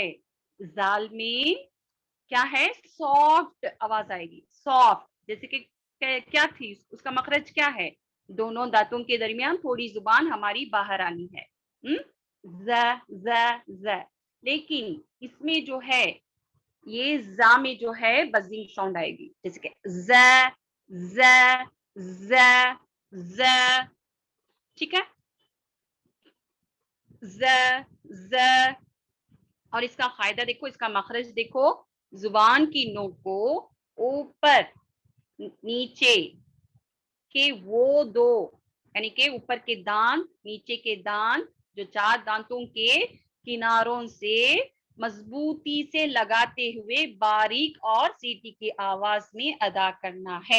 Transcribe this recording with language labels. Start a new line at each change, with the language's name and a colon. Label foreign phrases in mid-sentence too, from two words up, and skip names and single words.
Urdu: زال میں کیا ہے, سافٹ آواز آئے گی, سافٹ, جیسے کہ کیا تھی, اس کا مخرج کیا ہے, دونوں دانتوں کے درمیان تھوڑی زبان ہماری باہر آنی ہے. ز ز ز. لیکن اس میں جو ہے یہ زا میں جو ہے
English: buzzing sound
Urdu: آئے گی, جیسے کہ ز ز ز ز. ٹھیک ہے, ز ز. اور اس کا قاعدہ دیکھو, اس کا مخرج دیکھو, زبان کی نوک کو اوپر نیچے کے وہ دو, یعنی کہ اوپر کے دانت نیچے کے دانت جو 4 دانتوں کے کناروں سے مضبوطی سے لگاتے ہوئے باریک اور سیٹی کی آواز میں ادا کرنا ہے.